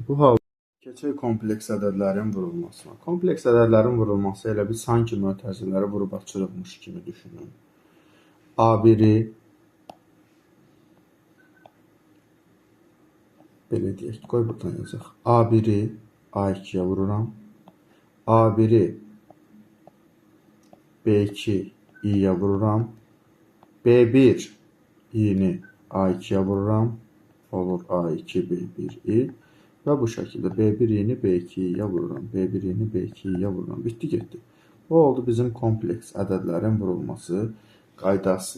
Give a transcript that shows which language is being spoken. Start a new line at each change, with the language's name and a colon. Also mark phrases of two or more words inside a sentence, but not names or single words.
Azerbaijani: Bu halda keçək kompleks ədədlərin vurulmasına. Kompleks ədədlərin vurulması elə bir sanki mötərizələri vurub açırıqmış kimi düşünün. A1-i belə deyək, qoy buradan yazaq. A1-i A2-yə vururam. A1-i B2 i-yə vururam. B1 i-ni A2-yə vururam. Olur A2, B1 i. Və bu şəkildə B1 i-ni B2 i-yə vururam. B1 i-ni B2 i-yə vururam. Bitdi, getdi. Bu oldu bizim kompleks ədədlərin vurulması qaydası.